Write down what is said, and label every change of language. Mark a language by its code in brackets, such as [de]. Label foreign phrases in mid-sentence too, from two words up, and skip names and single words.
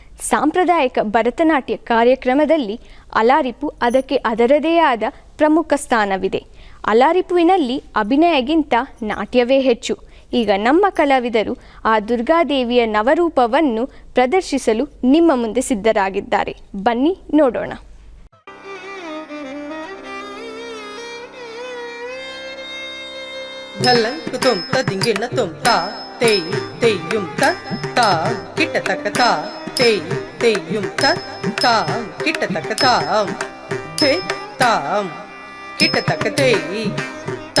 [kn] ಸಾಂಪ್ರದಾಯಿಕ ಭರತನಾಟ್ಯ ಕಾರ್ಯಕ್ರಮದಲ್ಲಿ ಅಲಾರಿಪು ಅದಕ್ಕೆ ಅದರದೇ ಆದ ಪ್ರಮುಖ ಸ್ಥಾನವಿದೆ. ಅಲಾರಿಪುವಿನಲ್ಲಿ ಅಭಿನಯಕ್ಕಿಂತ ನಾಟ್ಯವೇ ಹೆಚ್ಚು. ಈಗ ನಮ್ಮ ಕಲಾವಿದರು ಆ ದುರ್ಗಾದೇವಿಯ ನವರೂಪವನ್ನು ಪ್ರದರ್ಶಿಸಲು ನಿಮ್ಮ ಮುಂದೆ ಸಿದ್ಧರಾಗಿದ್ದಾರೆ. ಬನ್ನಿ ನೋಡೋಣ. ಧಲ್ಲಂಕು ತುಂತ ದಿಂಗಿನ ತುಂತ ತೇಯ್ ತೇಯ್ಯುಂ ತಾ ಕಿಟ್ಟ ತಕ್ಕ ತಾ ತೇಯ್ ತೇಯ್ಯುಂ ತಾ ಕಿಟ್ಟ ತಕ್ಕ ತಾ ಥೇ ತಾಂ ಕಿಟ್ಟ ತಕ್ಕ ತೇಯ್ ತಾ